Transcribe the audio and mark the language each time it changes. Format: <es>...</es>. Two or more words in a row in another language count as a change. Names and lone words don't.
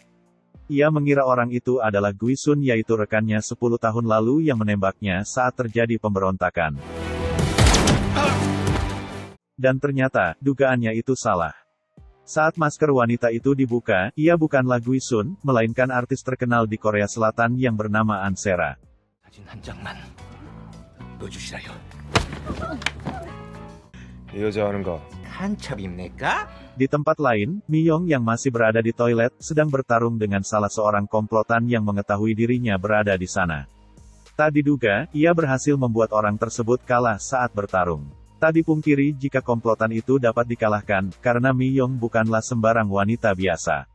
<id>Ia mengira orang itu adalah Gui Sun yaitu rekannya 10 tahun lalu yang menembaknya saat terjadi pemberontakan. Dan ternyata, dugaannya itu salah. Saat masker wanita itu dibuka, ia bukanlah Gui Sun, melainkan artis terkenal di Korea Selatan yang bernama An Sera.</id> <ko>사진 한 장만 넣어주시라요. 이 여자 하는 거 간첩입니까?</ko> <id>Di tempat lain, Miyong yang masih berada di toilet, sedang bertarung dengan salah seorang komplotan yang mengetahui dirinya berada di sana. Tak diduga, ia berhasil membuat orang tersebut kalah saat bertarung. Tak dipungkiri jika komplotan itu dapat dikalahkan, karena Miyong bukanlah sembarang wanita biasa.</id>